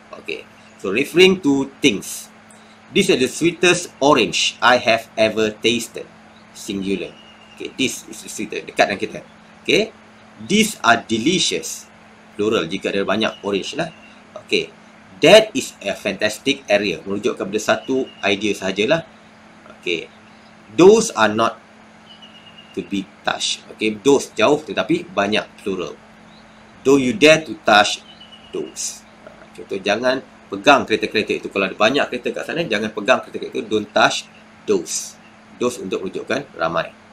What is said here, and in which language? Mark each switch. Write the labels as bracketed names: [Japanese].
[English] Okay, so referring to things. This is the sweetest orange I have ever tasted. Singular. Okay, this is the sweetest. [Malay] Dekat dengan kita. [English] Okay, these are delicious. [Malay] Plural jika ada banyak orange lah. [English] Okay, that is a fantastic area. [Malay] Merujuk kepada satu idea sahajalah. [English] Okay, those are not to be touched. Okay, those [Malay] jauh tetapi banyak, [English] plural. Don't you dare to touch those. [Malay] Contoh, jangan pegang kereta-kereta itu. Kalau ada banyak kereta kat sana, jangan pegang kereta-kereta itu. [English] Don't touch those. Those [Malay] untuk merujukkan ramai.